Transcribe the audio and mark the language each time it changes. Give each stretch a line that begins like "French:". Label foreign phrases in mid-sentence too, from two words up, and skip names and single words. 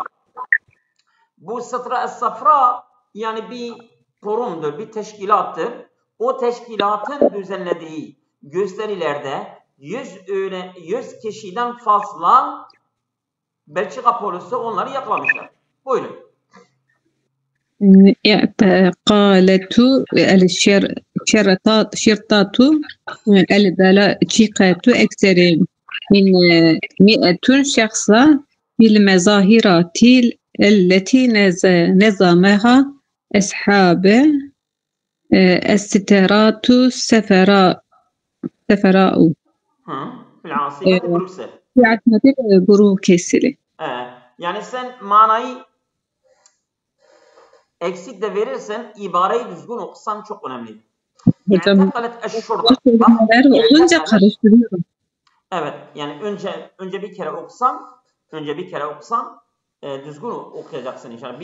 Turkish: Bu
Arabic: السترة الصفراء
Turkish: yani bir kurumdur, bir teşkilattır. O teşkilatın düzenlediği gösterilerde 100 kişiden fazla Belçika polisi onları yakalamışlar. Buyurun.
Arabic: اعتقلت الشرطة البلجيكية أكثر من 100 شخص في المظاهرات التي نظمها أصحاب السترات الصفراء في العاصمة بروكسل. في عاصمة بروكسل.
Turkish: Yani sen manayı eksik de verirsen ibareyi düzgün okusan çok önemli.
Arabic: اعتقلت الشرطة.
Turkish: Olunca karıştırıyorum. Evet, yani önce bir kere okusan düzgün okuyacaksın inşallah.